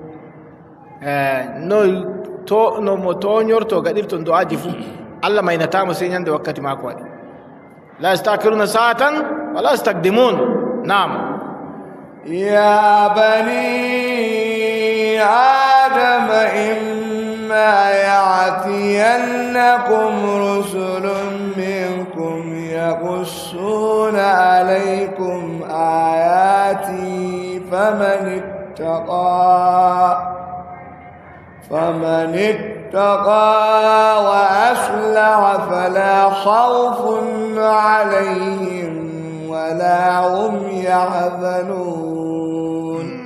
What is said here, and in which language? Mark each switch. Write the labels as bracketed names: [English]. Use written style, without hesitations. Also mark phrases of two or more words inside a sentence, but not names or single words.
[Fula] no mo toñorto gaɗirton do aji fuu Allah maynatamo sey ñande wakkati mako waɗi [Arabic] لا يستأخرون ساعة ولا يستقدمون [Fula] نعم [Arabic] يا بني آدم إما يأتينكم رسل منكم يقصون عليكم آياتي فمن اتقى وأصلح فلا خوف عليهم ولا هم يحزنون